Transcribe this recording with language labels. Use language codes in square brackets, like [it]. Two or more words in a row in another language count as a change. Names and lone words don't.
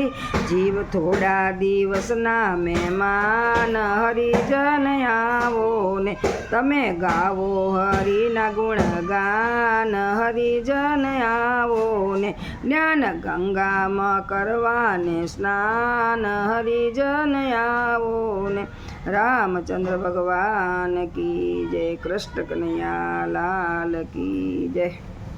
[gu] જીવ થોડા દિવસના મહેમાન હરિજન આવો ને। તમે ગાવો હરિના ગુણગાન હરિજન આવો ને। જ્ઞાન ગંગામાં કરવાને સ્નાન હરિજન આવો ને। [hi] रामचंद्र भगवान की जय। कृष्ण कन्हैया लाल की जय।